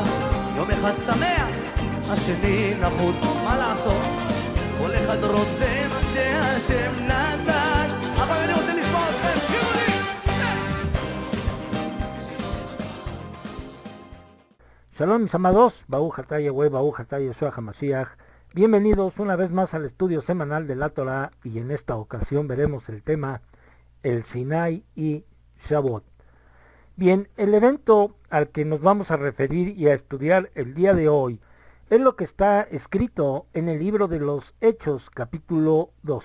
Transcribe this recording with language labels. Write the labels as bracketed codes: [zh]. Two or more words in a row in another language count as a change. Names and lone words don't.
[he] יום אחד שמח, השני נחות, מה לעשות? כל אחד רוצה מה שהשם נתן. אבל אני רוצה לשמוע אתכם, שירו לי! [es] Shalom mis amados, [he] ברוך אתה יהוה, ברוך אתה ישוע המשיח. [es] Bienvenidos una vez más al estudio semanal de la Torah, y en esta ocasión veremos el tema el Sinai y Shavuot. Bien, el evento al que nos vamos a referir y a estudiar el día de hoy es lo que está escrito en el libro de los Hechos, capítulo 2.